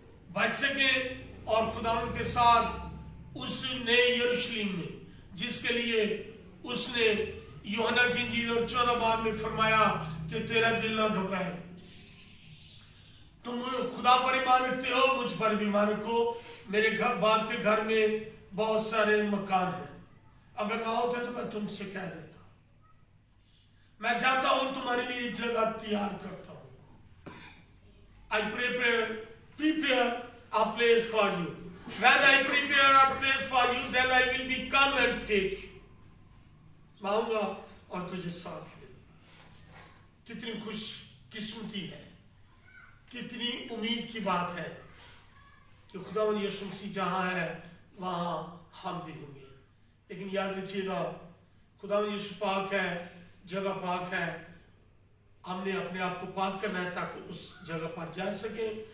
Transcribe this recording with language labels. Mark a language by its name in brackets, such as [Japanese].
[Hindi] बच सके और खुदावन के साथ उस नए यरूशलेम में, जिसके लिए उसने यूहन्ना की इंजील और 14 बाब में फरमाया कि तेरा दिल ना घबराए, तुम खुदा पर ईमान रखते हो, मुझ पर भी ईमान रखो। मेरे घर बाप के घर में बहुत सारे मकान हैं, अगर ना होते तो मैं तुमसे कह देता। मैं जाता हूं तुम्हारे लिए जगह तैयार करता हूं। [English] I prepare a place for you. When I prepare a place for you, then I will be come and take you. [Hindi] मैं आऊंगा और तुझे साथ ले। कितनी खुश किस्मती है, कितनी उम्मीद की बात है कि खुदावंद यीशु मसीह जहां है वहां हम भी होंगे। लेकिन याद रखिएगा, खुदावंद यीशु पाक है, जगह पाक है, हमने अपने आप को पाक करना है ताकि उस जगह पर जा सके।